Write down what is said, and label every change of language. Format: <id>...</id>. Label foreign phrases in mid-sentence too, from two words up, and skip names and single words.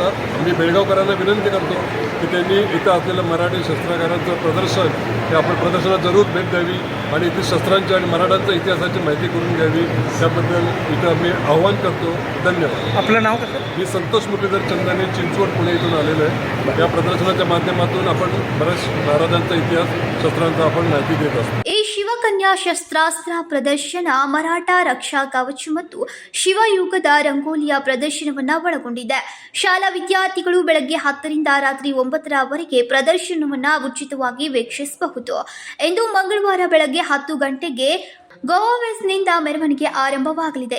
<mr>मी बेळगावकरांना विनंती करतो की त्यांनी इथं असलेलं मराठी शस्त्रागारांचं प्रदर्शन हे आपण प्रदर्शनात जरूर भेट द्यावी आणि इथे शस्त्रांची आणि मराठ्यांच्या इतिहासाची माहिती करून घ्यावी. त्याबद्दल इथं मी आव्हान करतो. धन्यवाद. आपलं नाव कसं? मी संतोष मुरलीधर चंदाने, चिंचवड, पुणे इथून आलेलो आहे. या प्रदर्शनाच्या माध्यमातून आपण बऱ्याच महाराजांचा इतिहास, शस्त्रांचा आपण माहिती देत असतो.</mr> <kn>ಈ ಶಿವಕನ್ಯಾ ಶಸ್ತ್ರಾಸ್ತ್ರ ಪ್ರದರ್ಶನ ಮರಾಠ ರಕ್ಷಾ ಕವಚ ಮತ್ತು ಶಿವಯುಗದ ರಂಗೋಲಿಯ ಪ್ರದರ್ಶನವನ್ನು ಒಳಗೊಂಡಿದೆ. ಶಾಲಾ ವಿದ್ಯಾರ್ಥಿಗಳು ಬೆಳಗ್ಗೆ 10ರಿಂದ ರಾತ್ರಿ 9ರವರೆಗೆ ಪ್ರದರ್ಶನವನ್ನು ಉಚಿತವಾಗಿ ವೀಕ್ಷಿಸಬಹುದು ಎಂದು ಮಂಗಳವಾರ ಬೆಳಗ್ಗೆ 10 ಗಂಟೆಗೆ ಗೋವಾವೆಸ್ನಿಂದ ಮೆರವಣಿಗೆ ಆರಂಭವಾಗಲಿದೆ.</kn>